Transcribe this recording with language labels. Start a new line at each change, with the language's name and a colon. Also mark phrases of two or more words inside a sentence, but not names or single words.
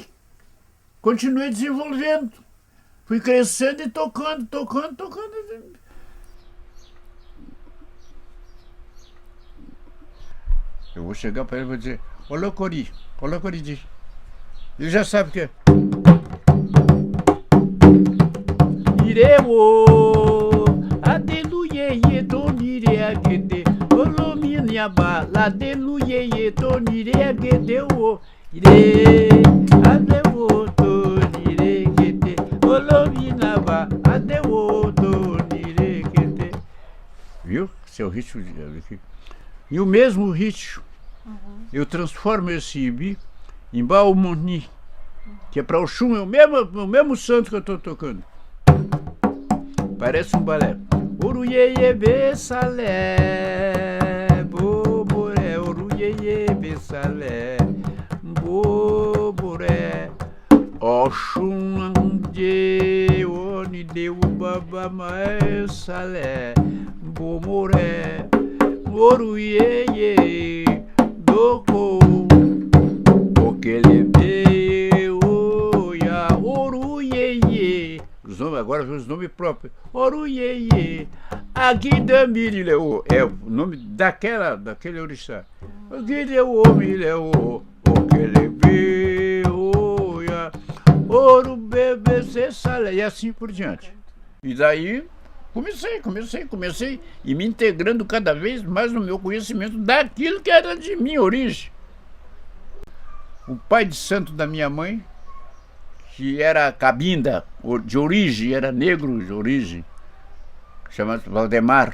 Portuguese: Continuei desenvolvendo. Fui crescendo e tocando. Eu vou chegar para ele e vou dizer, olá Cori diz. Ele já sabe o que é.
Yoruba: Ireu, aleluia, donire agede, olominiaba, aleluia, donire agede, o ire, adewo, donire agede, olominaba, adewo, donire agede.
Portuguese: Viu? Seu ritmo aqui. E o mesmo ritmo, eu transformo esse ibi em Baumoni, que é para Oxum, é o mesmo santo que eu estou tocando. Parece um balé.
Yoruba: Oruyeye bessalé, boboré, oruyeye bessalé, boboré, Oxum ande, oni deu babamé salé, bomoré, oruyeye, doko.
Portuguese: Agora vem os nomes próprios. Oruyeye, Aguidamirileu, é o nome daquele orixá.
Yoruba: Aguideu, mileu, okelebe, oia, ouro, bebê, salé,
Portuguese: e assim por diante. E daí comecei e me integrando cada vez mais no meu conhecimento daquilo que era de minha origem. O pai de santo da minha mãe, que era cabinda de origem, era negro de origem, chamado Valdemar.